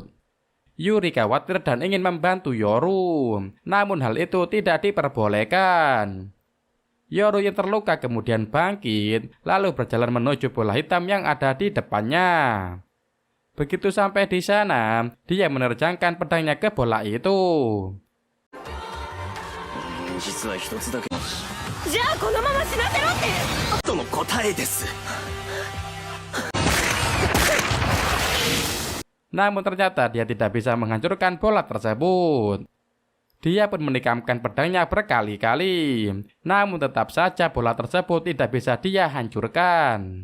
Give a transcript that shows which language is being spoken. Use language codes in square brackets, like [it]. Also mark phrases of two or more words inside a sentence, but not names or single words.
[id] Yuri khawatir dan ingin membantu Yoru, namun hal itu tidak diperbolehkan. Yoru yang terluka kemudian bangkit, lalu berjalan menuju bola hitam yang ada di depannya. Begitu sampai di sana, dia menerjangkan pedangnya ke bola itu. [ja] 実は一つだけじゃあこのまま死なせろってとの答えです。 [id] Namun ternyata dia tidak bisa menghancurkan bola tersebut. Dia pun menikamkan pedangnya berkali-kali, namun tetap saja bola tersebut tidak bisa dia hancurkan.